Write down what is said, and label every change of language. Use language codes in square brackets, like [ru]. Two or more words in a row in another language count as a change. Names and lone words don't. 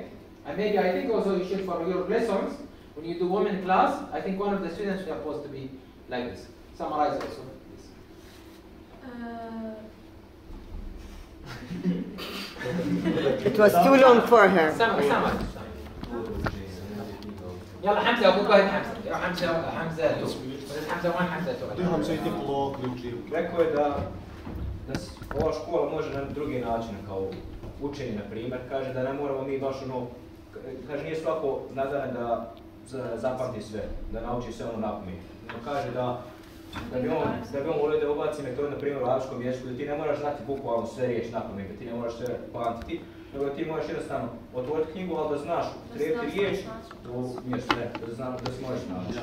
[en] And maybe I think also you should, for your lessons, when you do women class, I think one of the students is supposed to be like this. Summarize also. It was too long for her. Summarize. [ar] يلا حمزة أبوك واحد حمزة. حمزة 2. حمزة 1, Hamza 2. [bs] Hamza ide po ključi. Rekao je da ova škola može na drugi način kao učenje, na primjer. Kaže da ne moramo mi baš ono, kaže nije svako nadaren da zapamti sve, da nauči sve ono napamet. No kaže da bi on volio da ubaci metode, na primjer u arapskom jeziku, da ti ne moraš znati bukvalno sve riječi napamet, da ti ne moraš sve pamtiti, nego da ti možeš jednostavno otvoriti knjigu, ali da znaš upotrijebiti riječ, to nije sve, da se možeš naučiti.